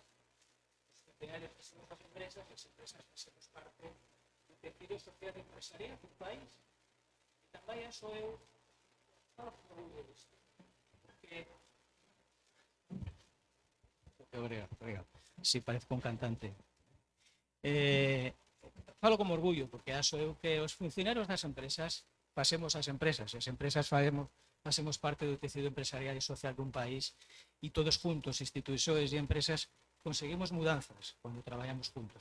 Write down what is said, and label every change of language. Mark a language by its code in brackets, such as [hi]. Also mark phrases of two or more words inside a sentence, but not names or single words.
[pt] Funcionários que somos as empresas fazemos parte do tecido social empresarial do país e também sou eu falo como orgulho disto, porque obrigado. [es] Sí, parezco un cantante. [gl] Falo como orgullo porque acho eu que os funcionarios das empresas pasemos as empresas facemos parte do tecido empresarial e social dun país e todos juntos, institucións e empresas, conseguimos mudanzas cando traballamos juntos.